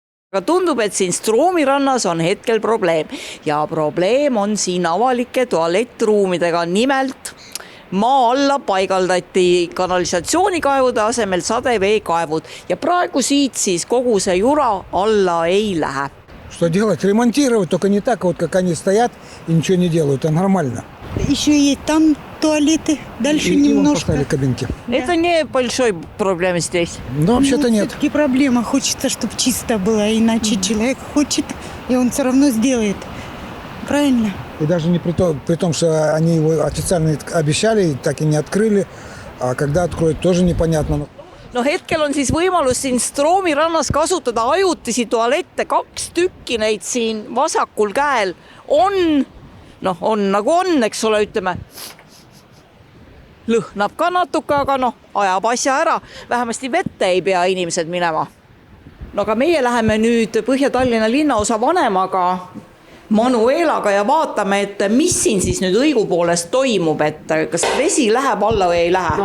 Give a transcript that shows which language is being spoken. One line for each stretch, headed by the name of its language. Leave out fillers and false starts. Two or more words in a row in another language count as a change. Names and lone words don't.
Estonian: Aga tundub, et siin Stroomi rannas on hetkel probleem ja probleem on siin avalike tualettruumidega. Nimelt maa alla paigaldati kanalisatsioonikaevude asemel sadeveekaevud ja praegu siit siis kogu see jura alla ei lähe.
Russian: Что делать? Ремонтировать, только не так, вот как они стоят и ничего не делают, это нормально. Еще и там туалеты, дальше немножко. Кабинки. Это не большой проблем здесь. Но вообще-то нет. Все-таки проблема. Хочется, чтобы чисто было, иначе человек хочет, и он все равно сделает. Правильно? И даже не при том, что они его официально обещали, так и не открыли, а когда откроют, тоже непонятно.
Estonian: No hetkel on siis võimalus siin Stroomi rannas kasutada ajutisi tualette, 2 tükki neid siin vasakul käel on nagu on, eks ole, ütleme. Lõhnab ka natuke, aga ajab asja ära. Vähemasti vette ei pea inimesed minema. No aga meie läheme nüüd Põhja-Tallinna linnaosa vanemaga Manuelaga ja vaatame, et mis siin siis nüüd õigupoolest toimub, et kas vesi läheb alla või ei lähe?